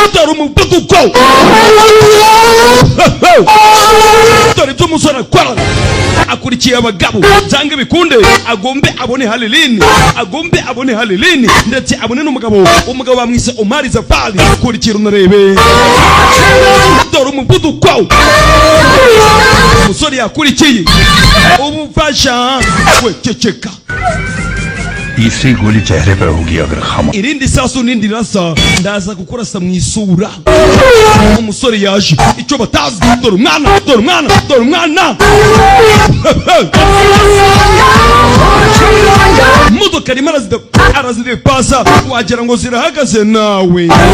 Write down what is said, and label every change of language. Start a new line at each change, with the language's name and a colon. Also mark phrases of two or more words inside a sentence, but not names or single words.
Kinyarwanda: Tora ibyo umusore akora, akurikiye abagabo cyangwa bikunde, agombe abone Haleline, ndetse abone n'umugabo bamwise Omar Zafari. Kurikira unarebe, tora umuvuduko. Umusore yakurikiye ubufasha, we ceceka.
Hindi: तीसरी गोली चेहरे पर होगी अगर खामोश
Kinyarwanda: irindi sasu nindi rasa ndaza gukurasa mu isura. Umusore yaje icyo batazi, dore umwana. Modoka rimwe arazidepasa, wagira ngo zirahagaze nawe.